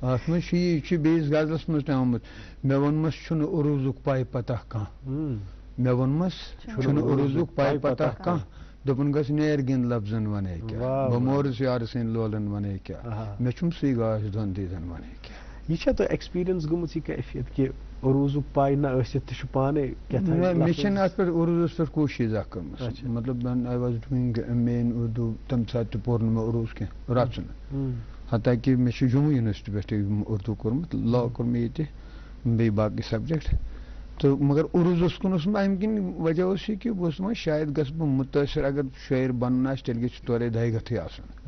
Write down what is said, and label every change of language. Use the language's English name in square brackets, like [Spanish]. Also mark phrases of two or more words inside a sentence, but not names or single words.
[Kashmiri] اتھ منٛز چھُ یہِ چھُ بیٚیِس غزلس منٛز تہِ آمُت, مےٚ ووٚنمس چھُنہٕ عروٗزُک پاے پتہ کانٛہہ, مےٚ ووٚنمس چھُنہٕ عروٗزُک پاے پتہ کانٛہہ, دپن گس نیر گند لفظن ونے کیا بمورس یار سن لولن ونے کیا مے چھم سی گاش دون دیدن ونے کیا یہ چھا تو ایکسپیرینس گمت یہ کیفیت کہ عروضک پائی نہ ٲسِتھ تہِ چھُ پانے مے چھن ات پر عروضس پر کوشش اکھ کٔرمٕژ مطلب [English] I was doing MA in Urdu [Kashmiri] تم سات تہِ پوٚر نہٕ مےٚ عروض کینٛہہ رژھُن حتاکہِ مےٚ چھُ جموں یونیورسٹی پٮ۪ٹھ اردو کوٚرمُت لا کوٚر مےٚ ییٚتہِ بیٚیہِ باقٕے سبجیکٹ تو مگر عروضس کُن اوس بہٕ امہِ کِنۍ وجہ اوس یہِ کہِ بہٕ اوسُس دپان شاید گژھٕ بہٕ مُتٲثر اگر شٲعر بنُن آسہِ تیٚلہِ گژھِ تورے دَہہِ گَتھٕے آسُن